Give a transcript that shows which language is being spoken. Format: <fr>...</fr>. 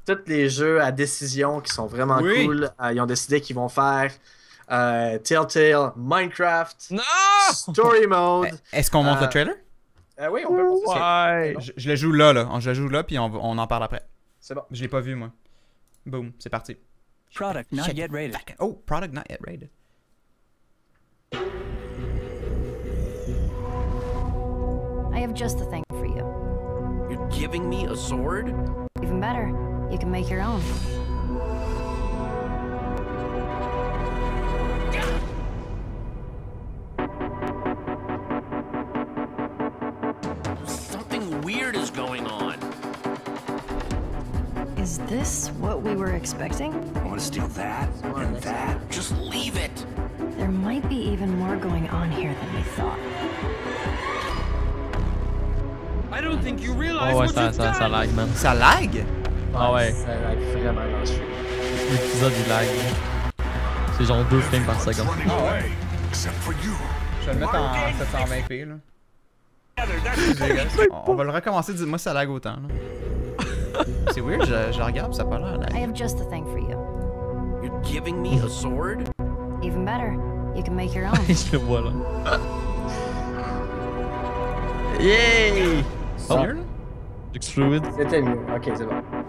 <fr>Tous les jeux à décision qui sont vraiment Oui. cool. Ils ont décidé qu'ils vont faire Telltale, Minecraft, Non! Story Mode. Est-ce qu'on monte le trailer? Oui, on peut montrer ça. Ouais. Je le joue là. Je le joue là, puis on en parle après. C'est bon. Je l'ai pas vu, moi. Boom, c'est parti.</fr> <en>Product not yet rated. Oh, product not yet rated. I have just the thing for you. You're giving me a sword? Even better, you can make your own. Something weird is going on. Is this what we were expecting? Want to steal that and that? Just leave it. There might be even more going on here than we thought. I don't think you realize</en> <fr>Oh ouais, ça lag, man. Ça lag? Ah ouais, Ça va être vraiment dans le stream. l'épisode il lag. C'est genre 2 frames par seconde. Je vais le mettre en 720p, là. Excusez, guys. On va le recommencer, dis-moi si ça lag autant, là. C'est weird, je regarde, ça a pas l'air</fr> <en>I</en> <fr>lag.</fr> <en>have just the thing for you. You're giving me a sword? Even better, you can make your own.</en> <fr>Je le vois là. Yay! C'est mieux, là?</fr> <en>Looks fluid.</en> <fr>C'était mieux. Ok, c'est bon.</fr>